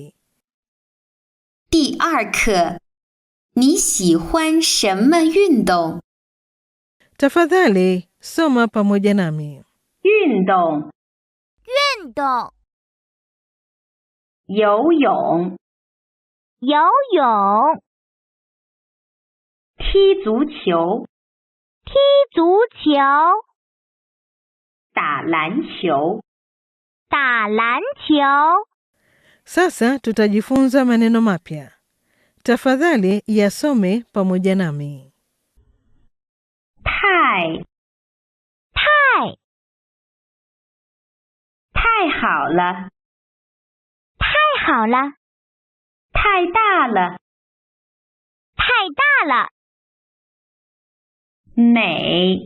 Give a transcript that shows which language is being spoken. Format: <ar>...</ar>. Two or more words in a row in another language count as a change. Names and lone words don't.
<zh>第2课，你喜欢什么运动？</zh> <sw>Tafadhali soma pamoja nami.</sw> <zh>运动，运动，游泳，游泳，踢足球，踢足球，打篮球，打篮球。</zh> <sw>Sasa tutajifunza maneno mapya. Tafadhali yasome pamoja nami.</sw> <zh>太，太，太好了，太好了，太大了，太大了。美，</zh>